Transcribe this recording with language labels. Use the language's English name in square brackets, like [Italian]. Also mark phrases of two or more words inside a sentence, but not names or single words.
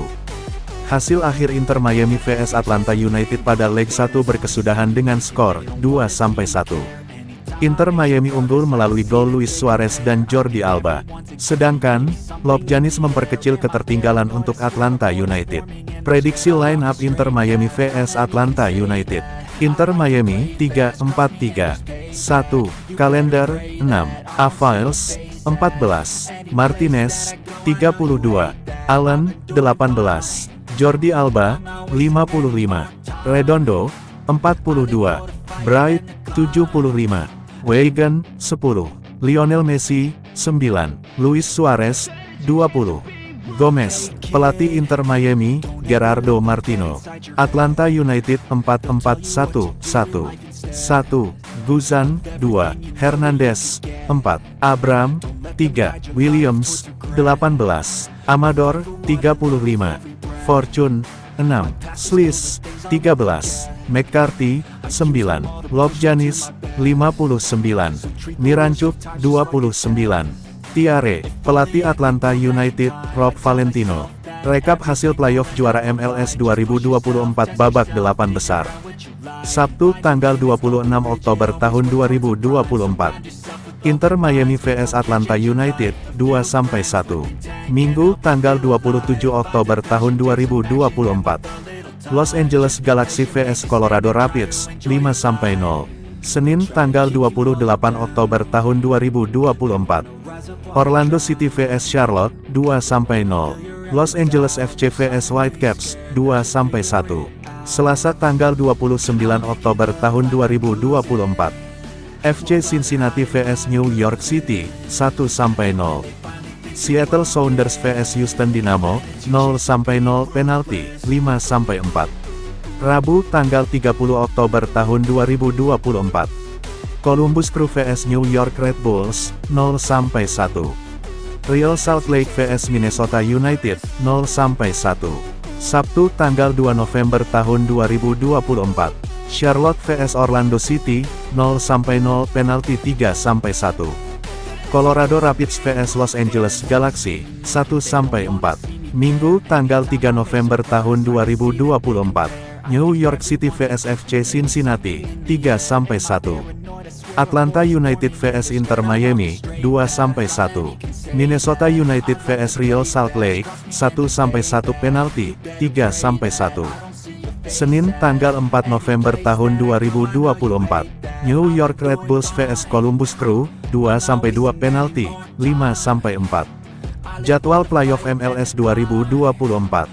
[Indonesian] Hasil akhir Inter Miami vs Atlanta United pada leg 1 berkesudahan dengan skor 2-1. Inter Miami unggul melalui gol Luis Suarez dan Jordi Alba. Sedangkan, Lobjanis memperkecil ketertinggalan untuk Atlanta United. Prediksi [English] line up [Indonesian] Inter Miami vs Atlanta United. Inter Miami 3-4-3. 1. Kalender 6. Avails 14. Martinez 32. Allen 18. Jordi Alba 55. Redondo 42. Bright 75. Weigand 10. Lionel Messi 9. Luis Suarez 20. Gomez, pelatih Inter Miami, Gerardo Martino. Atlanta United 4-4-1-1. 1. Guzan 2. Hernandez 4. Abram 3. Williams 18. Amador 35. Fortune 6. Sliss 13. McCarthy 9. Lobjanis 59. Miranchuk 29. Tiare, pelatih Atlanta United, Rob Valentino. Rekap hasil playoff juara MLS 2024 babak 8 besar. Sabtu tanggal 26 Oktober tahun 2024. Inter Miami vs Atlanta United 2-1. Minggu tanggal 27 Oktober tahun 2024. Los Angeles Galaxy vs Colorado Rapids 5-0. Senin tanggal 28 Oktober tahun 2024. Orlando City vs Charlotte 2-0. Los Angeles FC vs Whitecaps 2-1. Selasa tanggal 29 Oktober tahun 2024. FC Cincinnati vs New York City 1-0. Seattle Sounders vs Houston Dynamo 0-0 penalti 5-4. Rabu tanggal 30 Oktober tahun 2024. Columbus Crew vs New York Red Bulls 0-1. Real Salt Lake vs Minnesota United 0-1. Sabtu tanggal 2 November tahun 2024. Charlotte vs Orlando City 0-0 penalti 3-1. Colorado Rapids vs Los Angeles Galaxy 1-4. Minggu tanggal 3 November tahun 2024. New York City vs FC Cincinnati 3-1. Atlanta United vs Inter Miami 2-1. Minnesota United vs Real Salt Lake 1-1 penalti 3-1. Senin tanggal 4 November tahun 2024. New York Red Bulls vs Columbus Crew 2-2 penalti 5-4. Jadwal playoff MLS 2024.